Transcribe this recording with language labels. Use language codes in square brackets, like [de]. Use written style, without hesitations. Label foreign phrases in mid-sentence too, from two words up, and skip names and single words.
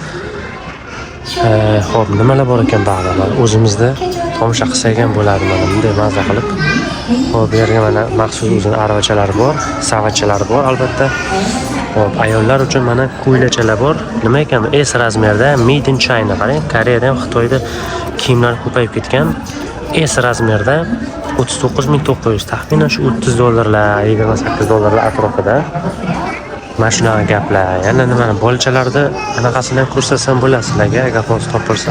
[uz] Hop, nimalar bor ekan bag'da? O'zimizda tomosha qilsak ham bo'ladi mana bunday mazza qilib. Hop, bu yerga mana maxsus o'zining arvachalari bor, savatchalari bor albatta. Hop, ayollar uchun mana ko'ylachalar bor. Nima ekan? S razmerda, [en] made in China. [uz] Qarang, Koreyada ham Xitoyda kiyimlar ko'payib ketgan. S razmerda 39.900, taxminan shu $30, $28 atrofida. Mana shunaqa gaplar. Yana nimani bolachalarda anaqasini ham ko'rsatsam bo'ladi sizlarga, agar hozir topilsam.